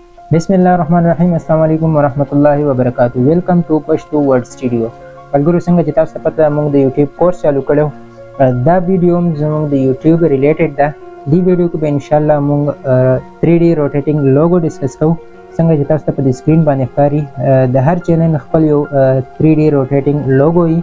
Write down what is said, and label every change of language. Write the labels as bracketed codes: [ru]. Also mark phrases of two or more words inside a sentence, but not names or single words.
[ar] بسم الله الرحمن الرحيم السلام عليكم ورحمة الله وبركاته. [en] welcome to Pashto Word Studio. [ps] मलगुरु څنګه چې تاسو ته پته موږ د یوټیوب کورس چالو کړو. دا ویډیو زموږ د یوټیوب ریلیټډ ده. دی ویډیو کې به ان شاء الله موږ [en] 3D rotating logo [ps] ډیسکس کوو. څنګه چې تاسو ته په سکرین باندې ښکاري د هر چینل خپل یو [en] 3D rotating logo [ps] وي.